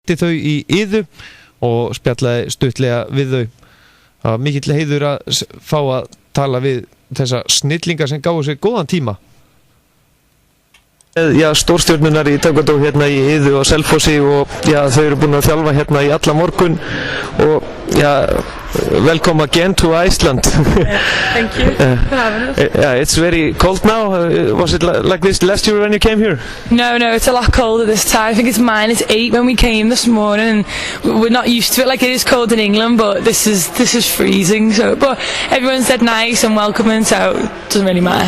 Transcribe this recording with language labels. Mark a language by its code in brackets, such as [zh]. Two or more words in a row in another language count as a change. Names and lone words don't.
[is] hitti þau í Iðu og spjallaði stuttlega við þau. Það var mikill heiður að fá að tala við þessa snillingar sem gáðu sér góðan tíma. Já, stórstjörnunar í taekwondo hérna í Iðu og Selfossi og já, þau eru búin að þjálfa hérna í alla morgun og já, [en] welcome again to Iceland. Thank you for having us. Yeah, it's very cold now. Was it like this last year when you came here? No, it's a lot colder this time. I think it's -8 when we came this morning. We're not used to it. Like, it is cold in England, but this is freezing. So, but everyone said nice and welcoming, so it doesn't really matter.